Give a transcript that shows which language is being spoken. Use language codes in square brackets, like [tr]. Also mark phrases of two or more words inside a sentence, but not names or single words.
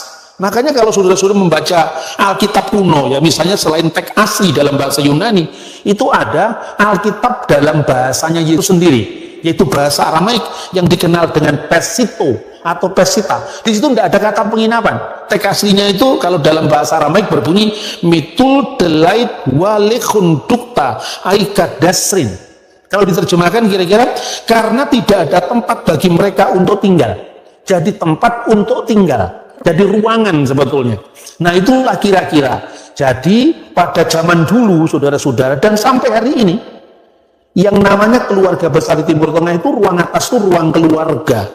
[id] Makanya kalau saudara-saudara membaca Alkitab kuno, ya misalnya selain teks asli dalam bahasa Yunani, itu ada Alkitab dalam bahasanya Yesus sendiri, yaitu bahasa Aramaik yang dikenal dengan Pesito atau Pesita. Di situ tidak ada kata penginapan. Teks aslinya itu kalau dalam bahasa Aramaik berbunyi [arc] ܡܛܠ ܕܠܝܬ ܗܘܐ ܠܗܘܢ ܕܘܟܬܐ ܐܝܟܐ ܕܫܪܝܢ. [id] Kalau diterjemahkan kira-kira karena tidak ada tempat bagi mereka untuk tinggal. Jadi tempat untuk tinggal. Jadi ruangan sebetulnya. Nah, itulah kira-kira. Jadi pada zaman dulu saudara-saudara dan sampai hari ini, yang namanya keluarga besar di Timur Tengah itu ruang atas itu ruang keluarga.